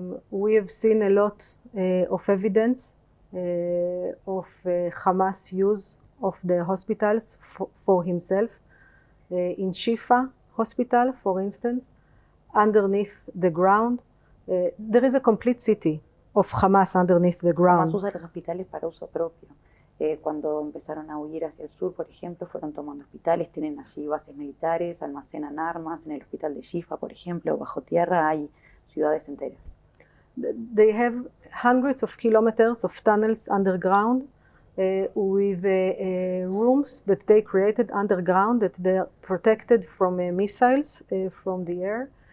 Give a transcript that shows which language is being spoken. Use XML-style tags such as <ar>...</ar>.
<en>We have seen a lot of evidence of Hamas use of the hospitals for himself. In Shifa hospital, for instance, underneath the ground, there is a complete city of Hamas underneath the ground.</en> <es>Hamas usa los hospitales para uso propio. Cuando empezaron a huir hacia el sur, por ejemplo, fueron tomando hospitales, tienen allí bases militares, almacenan armas. En el hospital de Shifa, por ejemplo, bajo tierra hay ciudades enteras.</es> <en>They have hundreds of kilometers of tunnels underground with rooms that they created underground that they are protected from missiles from the air.</en>